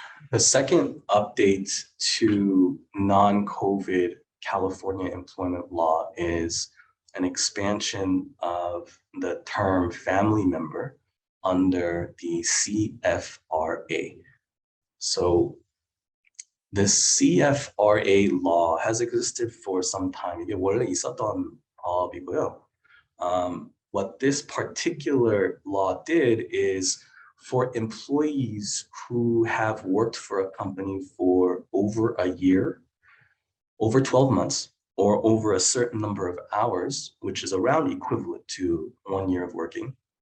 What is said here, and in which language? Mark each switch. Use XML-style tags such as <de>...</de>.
<en>The second update to non-COVID California employment law is an expansion of the term family member under the CFRA. So the CFRA law has existed for some time.</en> <ko>이게 원래 있었던 법이고요.</ko> <en>What this particular law did is for employees who have worked for a company for over a year, over 12 months, or over a certain number of hours, which is around equivalent to 1 year of working.</en>